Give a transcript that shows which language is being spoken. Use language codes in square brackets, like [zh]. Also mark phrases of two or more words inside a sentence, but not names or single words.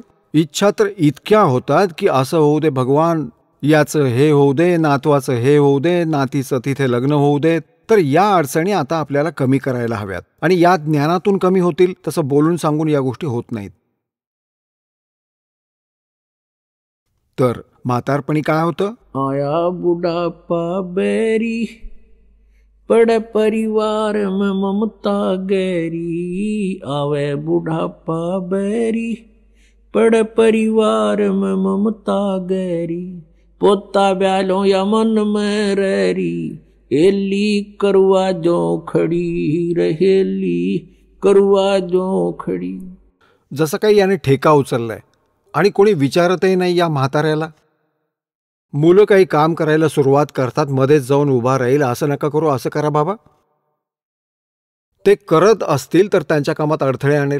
[mr] इच्छा तर इतक्या होतात की असं होऊ दे भगवान, याचं हे होऊ दे, नातवाचं हे होऊ दे, नातीचं तिथे लग्न होऊ दे. तर या अडचणी आता आपल्याला कमी करायला हव्यात. आणि या ज्ञानातून कमी होतील. तसं बोलून सांगून या गोष्टी होत नाहीत. तर म्हातारपणी काय होतं? [raj] आया बुढ़ापा बैरी, पड़ परिवार में ममता गहरी. आवे बुढ़ापा बैरी, पड़ परिवार में ममता गहरी. पोता ब्यालो या मन में रहरी, एली करवा जो खडी रहेली करवा जो खडी. [mr] जसं काही याने ठेका उचललाय आणि कोणी विचारतही नाही या म्हाताऱ्याला. मुलं काही काम करायला सुरुवात करतात, मध्येच जाऊन उभा राहील, असं नका करू, असं करा बाबा. ते करत असतील तर त्यांच्या कामात अडथळे आणेल.